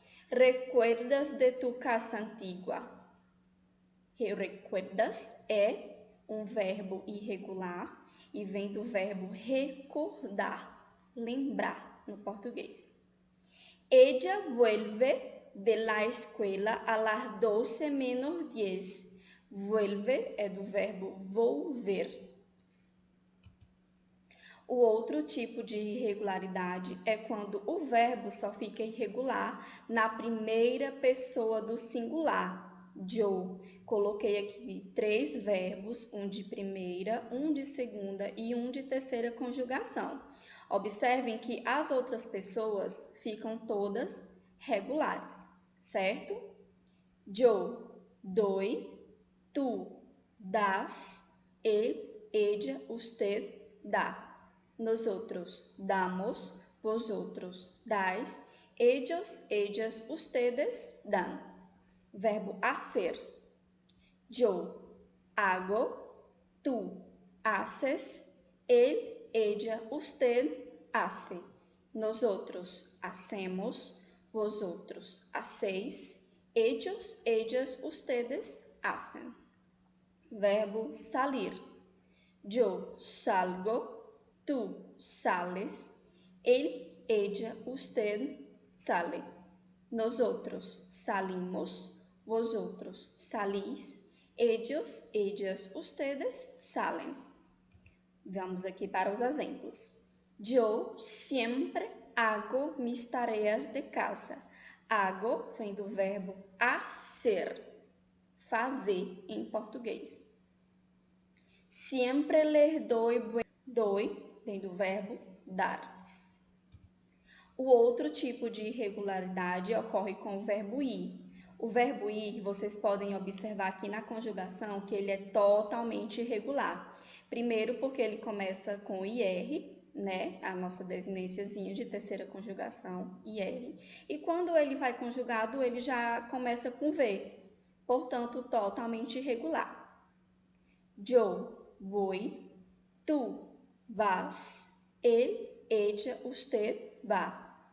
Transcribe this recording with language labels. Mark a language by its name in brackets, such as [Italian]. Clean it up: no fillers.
[Spanish] Recuerdas de tu casa antigua? [Portuguese] Recuerdas é um verbo irregular e vem do verbo recordar, lembrar no português. [Spanish] Ella vuelve de la escuela a las 12 menos 10. [Portuguese] Vuelve é do verbo volver. O outro tipo de irregularidade é quando o verbo só fica irregular na primeira pessoa do singular. Yo. Coloquei aqui 3 verbos, um de primeira, um de segunda e um de terceira conjugação. Observem que as outras pessoas ficam todas regulares, certo? [Spanish] Yo doy, tú das, él, ella, usted dá. Nosotros damos, vosotros dais, ellos, ellas, ustedes dan. Verbo hacer. Yo hago, tú haces, él, ella, usted hace. Nosotros hacemos, vosotros hacéis, ellos, ellas, ustedes hacen. Verbo salir. Yo salgo, tú sales, él, ella, usted sale. Nosotros salimos, vosotros salís, ellos, ellas, ustedes salen. [Portuguese] Vamos aqui para os exemplos. [Spanish] Yo siempre hago mis tareas de casa. [Portuguese] Hago vem do verbo hacer, fazer em português. [Spanish] Siempre les doy, [Portuguese] vem do verbo dar. O outro tipo de irregularidade ocorre com o verbo ir. O verbo ir, vocês podem observar aqui na conjugação que ele é totalmente irregular. Primeiro porque ele começa com IR, né? A nossa desinênciazinha de terceira conjugação, IR. E quando ele vai conjugado, ele já começa com V. Portanto, totalmente irregular. [Spanish] Yo voy, tú vas, él, ella, usted va.